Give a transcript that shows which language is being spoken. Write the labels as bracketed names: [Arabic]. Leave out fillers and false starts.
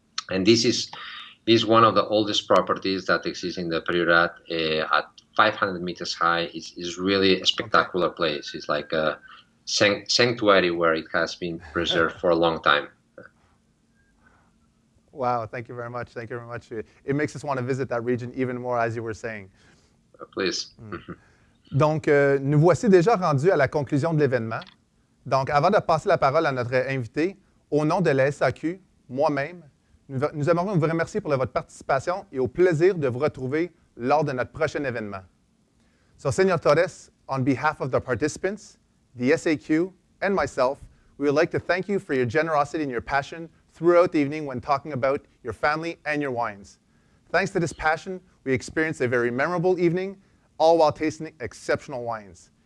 [English] And this is one of the oldest properties that exist in the Priorat, at 500 meters high. Is really a spectacular place. It's like a sanctuary where it has been preserved for a long time. Wow, thank you very much. Thank you very much. It makes us want to visit that region even more, as you were saying. Please. [French] Donc, nous voici déjà rendus à la conclusion de l'événement. Donc, avant de passer la parole à notre invité, au nom de la SAQ, moi-même, nous aimerions vous remercier pour votre participation et au plaisir de vous retrouver lors de notre prochain événement. [English] So, Señor Torres, on behalf of the participants, the SAQ, and myself, we would like to thank you for your generosity and your passion throughout the evening when talking about your family and your wines. Thanks to this passion, we experienced a very memorable evening, all while tasting exceptional wines.